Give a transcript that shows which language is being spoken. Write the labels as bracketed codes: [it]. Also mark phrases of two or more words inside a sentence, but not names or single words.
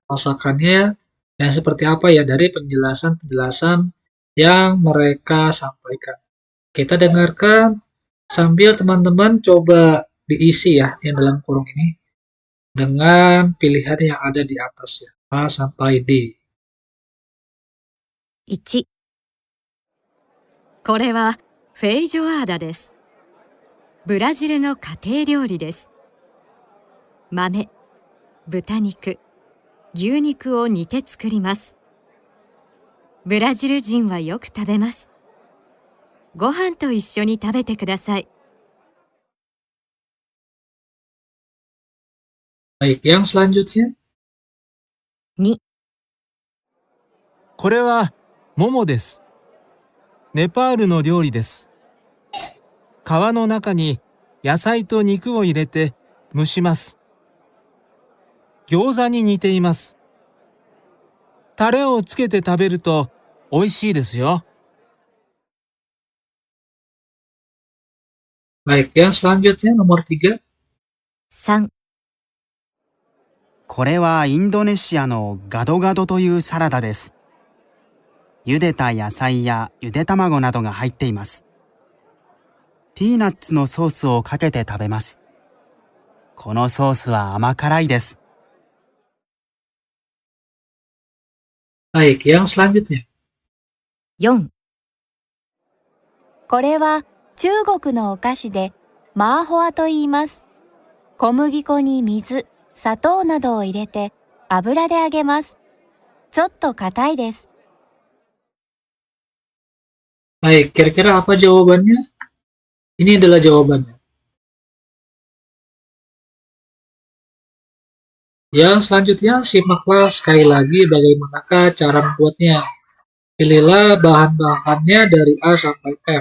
[id] Masakannya yang seperti apa ya dari penjelasan-penjelasan yang mereka sampaikan. Kita dengarkan sambil teman-teman coba diisi ya yang dalam kurung ini dengan pilihan yang ada di atas ya, A sampai D. [ja] 1、これはフェイジョアーダです。ブラジルの家庭料理です。豆、豚肉、牛肉を煮て作ります。ブラジル人はよく食べます。ご飯と一緒に食べてください。 [id] Baik, yang selanjutnya. [ja] 2、これはモモです。ネパールの料理です。皮の中に野菜と肉を入れて蒸します。餃子に似ています。タレをつけて食べると美味しいですよ。 [id] Baik, yang selanjutnya nomor 3. [ja] 3、これはインドネシアのガドガドというサラダです。茹でた野菜やゆで卵などが入っています。ピーナッツのソースをかけて食べます。このソースは甘辛いです。 [id] Baik, yang selanjutnya. [ja] 4、これは中国のお菓子でマーホアと言います。小麦粉に水、砂糖などを入れて油で揚げます。ちょっと硬いです。 [id] Baik, kira-kira apa jawabannya? Ini adalah jawabannya. Yang selanjutnya, simaklah sekali lagi bagaimanakah cara membuatnya. Pilihlah bahan-bahannya dari A sampai F.